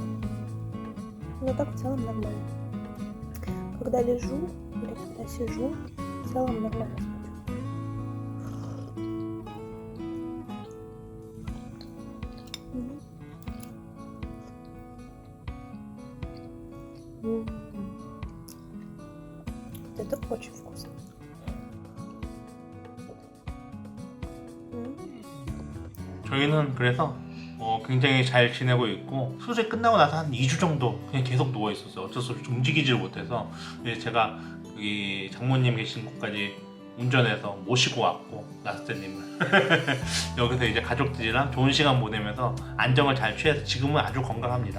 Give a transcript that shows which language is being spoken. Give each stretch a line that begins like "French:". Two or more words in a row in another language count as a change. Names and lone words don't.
Russian: Но так в целом нормально. Когда лежу или когда сижу, в целом нормально смотрю. Это очень вкусно.
Korean: 저희는 그래서 굉장히 잘 지내고 있고 수술 끝나고 나서 한 2주 정도 그냥 계속 누워 있었어요. 어쩔 수 없이 움직이지를 못해서 제가 여기 장모님 계신 곳까지 운전해서 모시고 왔고 라스트님을 여기서 이제 가족들이랑 좋은 시간 보내면서 안정을 잘 취해서 지금은 아주 건강합니다.